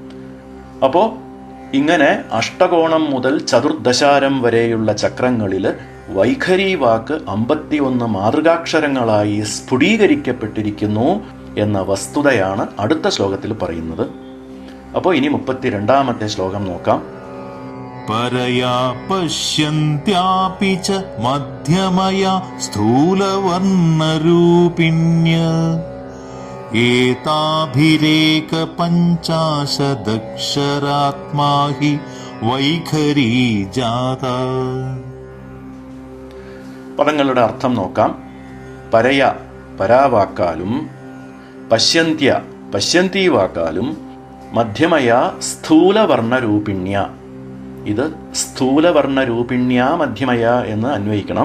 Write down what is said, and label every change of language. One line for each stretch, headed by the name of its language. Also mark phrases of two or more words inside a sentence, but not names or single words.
Malayalam: അപ്പോൾ ഇങ്ങനെ അഷ്ടകോണം മുതൽ ചതുർദശാരം വരെയുള്ള ചക്രങ്ങളിൽ വൈഖരി വാക്ക് 51 മാതൃകാക്ഷരങ്ങളായി സ്ഫുടീകരിക്കപ്പെട്ടിരിക്കുന്നു എന്ന വസ്തുതയാണ് അടുത്ത ശ്ലോകത്തിൽ പറയുന്നത്. അപ്പോൾ ഇനി 32ാമത്തെ ശ്ലോകം നോക്കാം.
Sanskrit: परया पश्यन्त्यापि च मध्यमया स्थूलवर्णरूपिण्य एताभिरेकपञ्चाशदक्षरात्मा हि वैखरी जाता.
Malayalam: പദങ്ങളുടെ അർത്ഥം നോക്കാം. പരയ പരാവാക്കാലും, പശ്യന്ത്യ പശ്യന്തി വാക്കാലും,
Sanskrit: മധ്യമയ സ്ഥൂലവർണ്ണരൂപിണ്യ,
Malayalam: ഇത്
Sanskrit: സ്ഥൂലവർണ്ണരൂപിണ്യ മധ്യമയ
Malayalam: എന്ന് അന്വയിക്കണം.